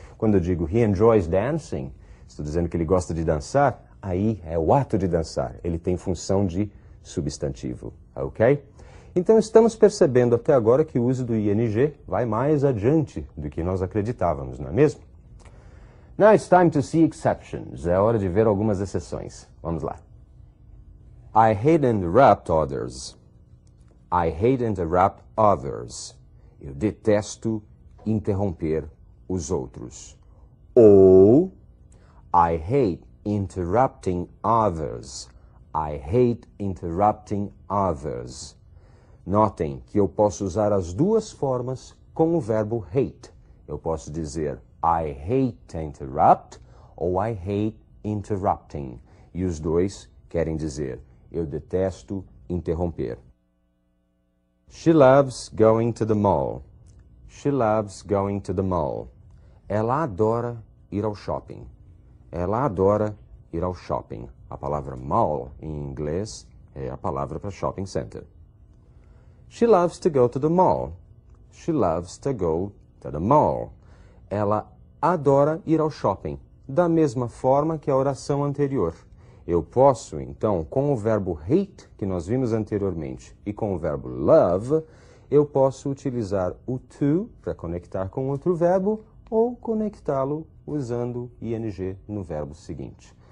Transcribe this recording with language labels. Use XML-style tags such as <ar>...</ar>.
<pt>Quando eu digo</pt> <en>he enjoys dancing,</en> <pt>estou dizendo que ele gosta de dançar, aí é o ato de dançar. Ele tem função de substantivo, ok? Então estamos percebendo até agora que o uso do ing vai mais adiante do que nós acreditávamos, não é mesmo?</pt> <en>Now it's time to see exceptions.</en> <pt>É hora de ver algumas exceções. Vamos lá.</pt> <en>I hate to interrupt others. I hate to interrupt others.</en> <pt>Eu detesto interromper os outros.</pt> <en>Ou I hate interrupting others. I hate interrupting others.</en> <pt>Notem que eu posso usar as duas formas com o verbo hate. Eu posso dizer</pt> <en>I hate to interrupt</en> <pt>ou</pt> <en>I hate interrupting.</en> <pt>E os dois querem dizer eu detesto interromper.</pt> <en>She loves going to the mall. She loves going to the mall.</en> <pt>Ela adora ir ao shopping. Ela adora ir ao shopping. A palavra mall em inglês é a palavra para shopping center.</pt> <en>She loves to go to the mall. She loves to go to the mall.</en> <pt>Ela adora ir ao shopping, da mesma forma que a oração anterior. Eu posso, então, com o verbo hate, que nós vimos anteriormente, e com o verbo love, eu posso utilizar o to para conectar com outro verbo ou conectá-lo usando ing no verbo seguinte.</pt>